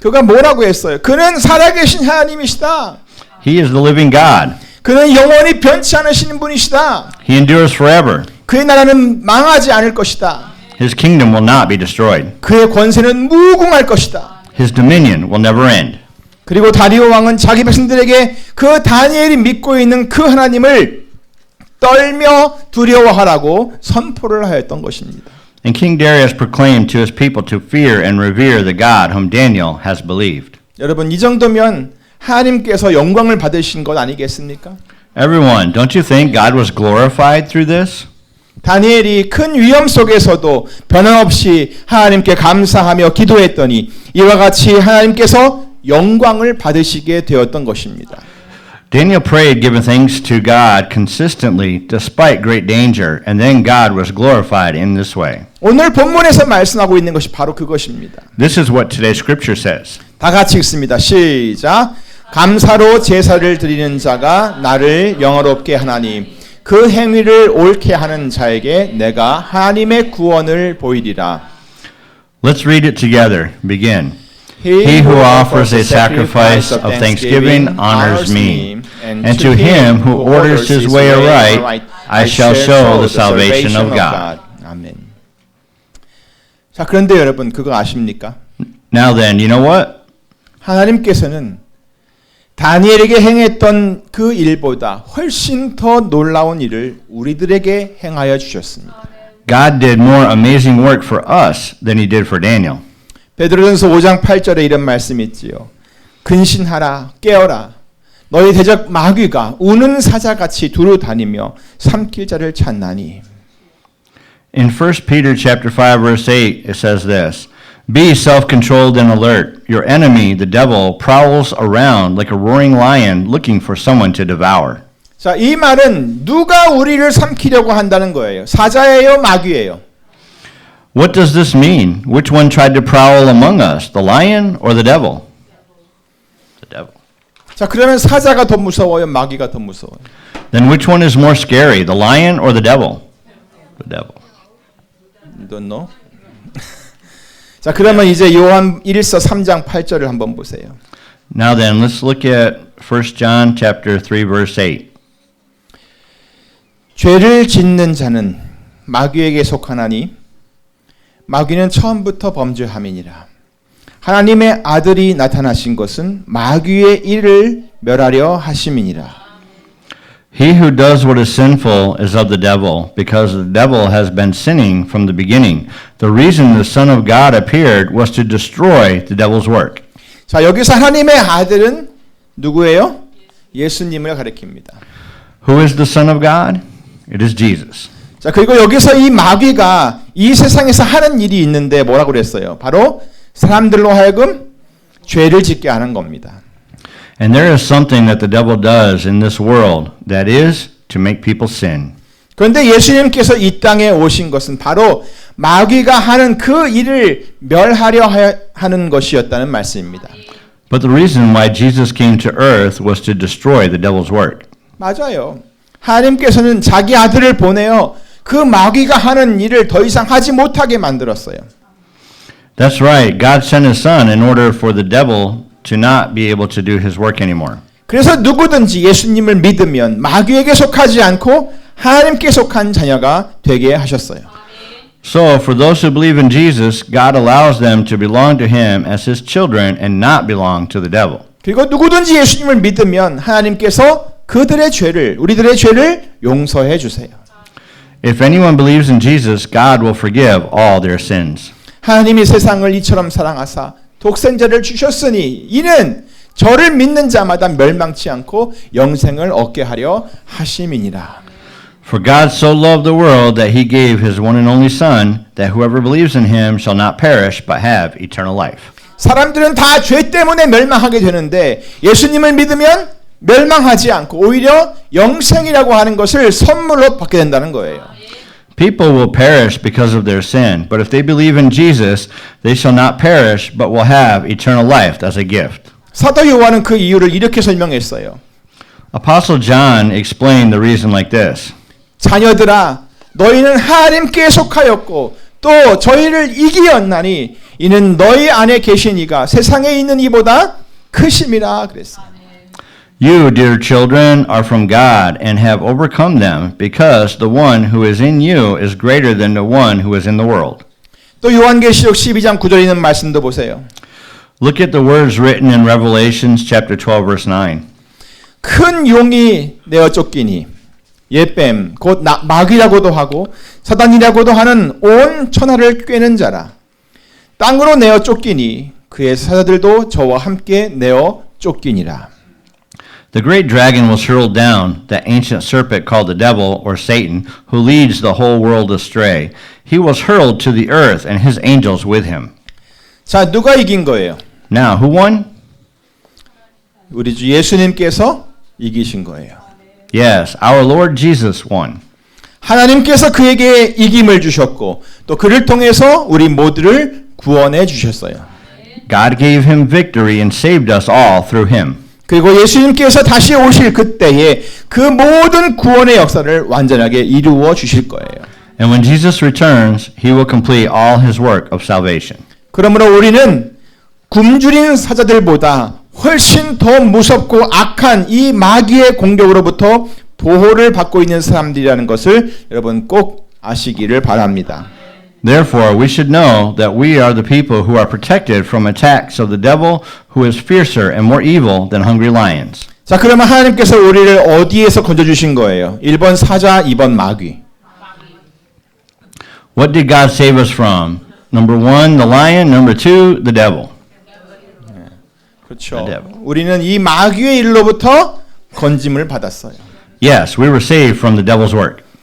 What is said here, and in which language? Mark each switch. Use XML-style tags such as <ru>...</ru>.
<ko>그가 뭐라고 했어요? 그는 살아계신 하나님이시다.</ko> <en>He is the living God.</en> <ko>그는 영원히 변치 않으시는 분이시다.</ko> <en>He endures forever.</en> <ko>그의 나라는 망하지 않을 것이다.</ko> <en>His kingdom will not be destroyed.</en> <ko>그의 권세는 무궁할 것이다.</ko> <en>His dominion will never end.</en> <ko>그리고 다리오 왕은 자기 백성들에게 그 다니엘이 믿고 있는 그 하나님을 떨며 두려워하라고 선포를 하였던 것입니다.</ko> <en>And King Darius proclaimed to his people to fear and revere the God whom Daniel has believed.</en> <ko>여러분 이 정도면 하나님께서 영광을 받으신 것 아니겠습니까?</ko> <en>Everyone, don't you think God was glorified through this?</en> <ko>다니엘이 큰 위험 속에서도 변함없이 하나님께 감사하며 기도했더니 이와 같이 하나님께서 영광을 받으시게 되었던 것입니다.</ko> <en>Daniel prayed giving thanks to God consistently despite great danger, and then God was glorified in this way.</en> <ko>오늘 본문에서 말씀하고 있는 것이 바로 그것입니다.</ko> <en>This is what today's scripture says.</en> <ko>다 같이 읽습니다. 시작. 감사로 제사를 드리는 자가 나를 영화롭게 하나니 그 행위를 옳게 하는 자에게 내가 하나님의 구원을 보이리라.</ko> <en>Let's read it together. Begin. He who offers a sacrifice of thanksgiving honors me, and to him who orders his way aright, I shall show the salvation of God.</en> <ko>아멘. 자, 그런데 여러분 그거 아십니까?</ko> <en>Now then, you know what?</en> <ko>하나님께서는 다니엘에게 행했던 그 일보다 훨씬 더 놀라운 일을 우리들에게 행하여 주셨습니다.</ko> <en>God did more amazing work for us than he did for Daniel.</en> <ko>베드로전서 5장 8절에 이런 말씀이 있지요. 근신하라 깨어라 너희 대적 마귀가 우는 사자같이 두루 다니며 삼킬 자를 찾나니.</ko> <en>In 1 Peter chapter 5 verse 8 it says this. Be self-controlled and alert. Your enemy, the devil, prowls around like a roaring lion looking for someone to devour.</en> <ko>자, 이 말은 누가 우리를 삼키려고 한다는 거예요. 사자예요, 마귀예요.</ko> <en>What does this mean? Which one tried to prowl among us, the lion or the devil? The devil.</en> <ko>자, 그러면 사자가 더 무서워요, 마귀가 더 무서워요?</ko> <en>Then which one is more scary, the lion or the devil? The devil. You don't know?</en> <ko>자, 그러면 이제 요한 1서 3장 8절을 한번 보세요.</ko> <en>Now then, let's look at 1 John chapter 3 verse 8.</en> <ko>죄를 짓는 자는 마귀에게 속하나니 마귀는 처음부터 범죄함이니라. 하나님의 아들이 나타나신 것은 마귀의 일을 멸하려 하심이니라.</ko> <en>He who does what is sinful is of the devil, because the devil has been sinning from the beginning. The reason the Son of God appeared was to destroy the devil's work.</en> <ko>자, 여기서 하나님의 아들은 누구예요? 예수님을 가리킵니다.</ko> <en>Who is the Son of God? It is Jesus.</en> <ko>자, 그리고 여기서 이 마귀가 이 세상에서 하는 일이 있는데 뭐라고 그랬어요? 바로 사람들로 하여금 죄를 짓게 하는 겁니다.</ko> <en>And there is something that the devil does in this world, that is to make people sin.</en> <ko>그런데 예수님께서 이 땅에 오신 것은 바로 마귀가 하는 그 일을 멸하려 하는 것이었다는 말씀입니다.</ko> <en>But the reason why Jesus came to earth was to destroy the devil's work.</en> <ko>맞아요. 하나님께서는 자기 아들을 보내어 그 마귀가 하는 일을 더 이상 하지 못하게 만들었어요.</ko> <en>That's right. God sent his son in order for the devil to not be able to do his work anymore.</en> <ko>그래서 누구든지 예수님을 믿으면 마귀에게 속하지 않고 하나님께 속한 자녀가 되게 하셨어요.</ko> <en>So for those who believe in Jesus, God allows them to belong to him as his children and not belong to the devil.</en> <ko>그리고 누구든지 예수님을 믿으면 하나님께서 그들의 죄를, 우리들의 죄를 용서해 주세요.</ko> <en>If anyone believes in Jesus, God will forgive all their sins.</en> <ko>하나님이 세상을 이처럼 사랑하사 독생자를 주셨으니 이는 저를 믿는 자마다 멸망치 않고 영생을 얻게 하려 하심이니라.</ko> <en>For God so loved the world that he gave his one and only Son, that whoever believes in him shall not perish but have eternal life.</en> <ko>사람들은 다 죄 때문에 멸망하게 되는데 예수님을 믿으면 멸망하지 않고 오히려 영생이라고 하는 것을 선물로 받게 된다는 거예요.</ko> <en>People will perish because of their sin, but if they believe in Jesus, they shall not perish but will have eternal life as a gift.</en> <ko>사도 요한은 그 이유를 이렇게 설명했어요.</ko> <en>Apostle John explained the reason like this.</en> <ko>자녀들아 너희는 하나님께 속하였고 또 저희를 이기었나니 이는 너희 안에 계신 이가 세상에 있는 이보다 크심이라 그랬어요.</ko> <en>You, dear children, are from God and have overcome them, because the one who is in you is greater than the one who is in the world.</en> <ko>또 요한계시록 12장 9절에 있는 말씀도 보세요.</ko> <en>Look at the words written in Revelations chapter 12 verse 9.</en> <ko>큰 용이 내어 쫓기니 예뱀 곧 마귀라고도 하고 사단이라고도 하는 온 천하를 꿰는 자라. 땅으로 내어 쫓기니 그의 사자들도 저와 함께 내어 쫓기니라.</ko> <en>The great dragon was hurled down, that ancient serpent called the devil or Satan, who leads the whole world astray. He was hurled to the earth and his angels with him.</en> <ko>자, 누가 이긴 거예요?</ko> <en>Now, who won?</en> <ko>우리 주 예수님께서 이기신 거예요.</ko> <en>Yes, our Lord Jesus won.</en> <ko>하나님께서 그에게 이김을 주셨고 또 그를 통해서 우리 모두를 구원해 주셨어요.</ko> <en>God gave him victory and saved us all through him.</en> <ko>그리고 예수님께서 다시 오실 그때에 그 모든 구원의 역사를 완전하게 이루어 주실 거예요.</ko> <en>And when Jesus returns, he will complete all his work of salvation.</en> <ko>그러므로 우리는 굶주린 사자들보다 훨씬 더 무섭고 악한 이 마귀의 공격으로부터 보호를 받고 있는 사람들이라는 것을 여러분 꼭 아시기를 바랍니다.</ko> <en>Therefore, we should know that we are the people who are protected from attacks of the devil, who is fiercer and more evil than hungry lions.</en> <ko>자, 그러면 하나님께서 우리를 어디에서 건져주신 거예요? 1번 사자, 2번 마귀.</ko> <en>What did God save us from? Number 1, the lion. Number 2, the devil.</en> <ko>그렇죠.</ko> <en>The devil.</en> <ko>우리는 이 마귀의 일로부터 건짐을 받았어요.</ko> <en>Yes, we were saved from the devil's work.</en>